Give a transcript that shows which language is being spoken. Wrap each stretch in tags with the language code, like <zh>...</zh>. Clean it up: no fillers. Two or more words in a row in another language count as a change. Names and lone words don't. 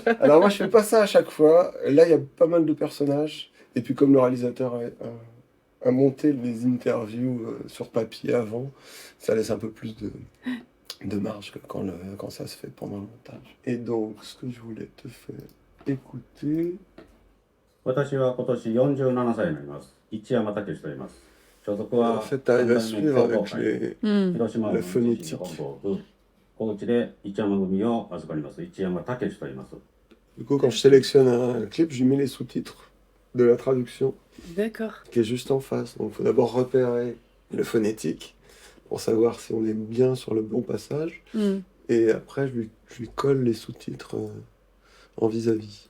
<fr>Alors moi, je fais pas ça à chaque fois. Là, il y a pas mal de personnages. Et puis comme le réalisateur a monté les interviews sur papier avant, ça laisse un peu plus de marge que quand ça se fait pendant le montage. Et donc, ce que je voulais te faire écouter...</fr> <ja>私は今年47歳になります。一山武史と言います。所属は</ja> <fr>En fait, tu arrives à suivre avec Mmh.</fr> <ja>広島</ja> <fr>la</fr> <ja>の</ja> <fr>phonétique.</fr> <ja>本部高知で一山組を預かります一山武史と言います。</ja> <fr>Du coup, quand je sélectionne un clip, je lui mets les sous-titres de la traduction D'accord. qui est juste en face. Donc, il faut d'abord repérer le phonétique pour savoir si on est bien sur le bon passage. Mmh. Et après, je lui colle les sous-titres en vis-à-vis.</fr>